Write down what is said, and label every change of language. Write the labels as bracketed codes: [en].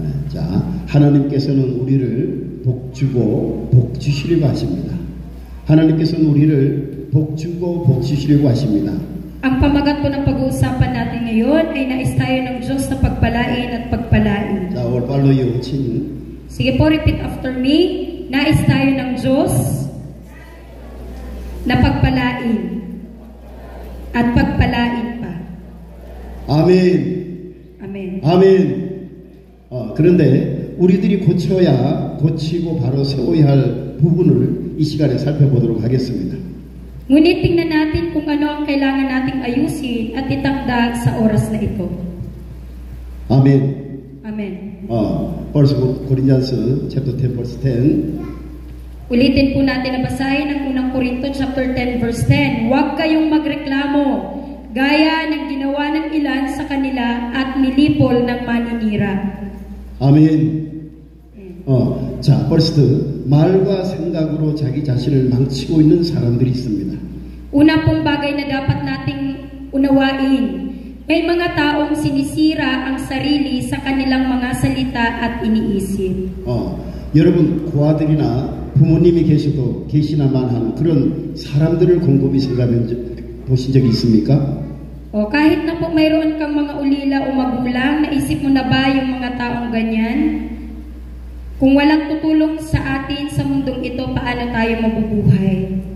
[ko] 자, 하나님께서는 우리를 복주고 복주시려고 하십니다. 하나님께서는 우리를 복주고 복주시려고 하십니다. [tl] Ang pamagat po ng pag-uusapan natin ngayon ay nais tayo ng Diyos na pagpalain at pagpalain. [en] 자, all follow you, 친. [tl] Sige po, [en] repeat after me. [tl] Nais tayo ng Diyos na pagpalain at pagpalain pa. [ko] 아멘. [en] Amen. [ko] 아멘. 그런데 우리들이 고치고 바로 세워야 할 부분을 이 시간에 살펴보도록 하겠습니다. [tl] Ngunit tingnan natin kung ano ang kailangan nating ayusin at itakda sa oras na ito. [ko] 아멘. [en] Amen. First Corinthians chapter 10 verse 10. [tl] Ulitin po natin na basahin ang unang Korinto [en] chapter 10 verse 10. [tl] Huwag kayong magreklamo gaya ng ginawa ng ilan sa kanila at nilipol ng maninira. [ko] 아멘. 자, first 말과 생각으로 자기 자신을 망치고 있는 사람들이 있습니다. [tl] Una pong bagay na dapat nating unawain. May mga taong sinisira ang sarili sa kanilang mga salita at iniisip. [ko] 여러분 고아들이나 부모님이 계시나만 한 그런 사람들을 곰곰이 생각해 보신 적이 있습니까? [tl] Kahit na po mayroon kang mga ulila o magulang, naisip mo na ba yung mga taong ganyan? Kung walang tutulong sa atin sa mundong ito, paano tayo mabubuhay?